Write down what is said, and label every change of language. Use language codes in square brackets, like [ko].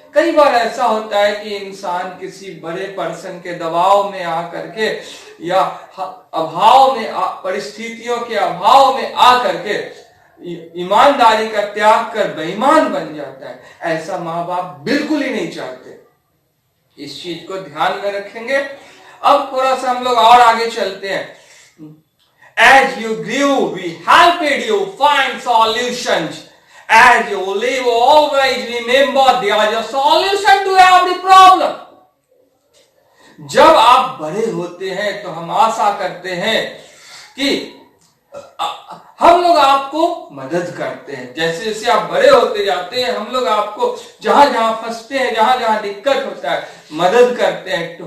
[hi] कई बार ऐसा होता है कि इंसान किसी बड़े पर्सन के दबाव में आकर के या अभाव में, परिस्थितियों के अभाव में आकर के ईमानदारी का त्याग कर बेईमान बन जाता है। ऐसा माँ बाप बिल्कुल ही नहीं चाहते। इस चीज को ध्यान में रखेंगे। अब थोड़ा सा हम लोग और आगे चलते हैं। [en] As you grew, we helped you find solutions. As you live, always remember there is a solution to every problem. [hi] जब आप बड़े होते हैं तो हम आशा करते हैं कि हम लोग आपको मदद करते हैं। जैसे जैसे आप बड़े होते जाते हैं, हम लोग आपको जहां जहां फंसते हैं, जहां जहां दिक्कत होता है, मदद करते हैं।